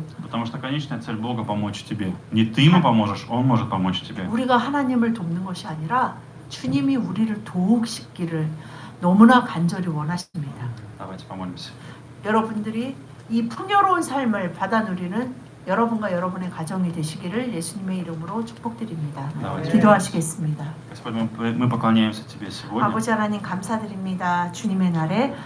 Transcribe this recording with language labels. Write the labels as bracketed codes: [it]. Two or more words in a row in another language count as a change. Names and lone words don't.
[ru] Потому что конечная цель Бога помочь тебе. Не ты Ему поможешь, Он может помочь тебе. [ko] 우리가 하나님을 돕는 것이 아니라 주님이 우리를 도우시기를 너무나 간절히 원하십니다. [ru] Давайте помолимся. [ko] 여러분들이 이 풍요로운 삶을 받아 누리는 여러분과 여러분의 가정이 되시기를 예수님의 이름으로 축복드립니다. 기도하시겠습니다. [ru] Господь, мы поклоняемся Тебе сегодня. [ko] 아버지 하나님 감사드립니다. 주님의 날에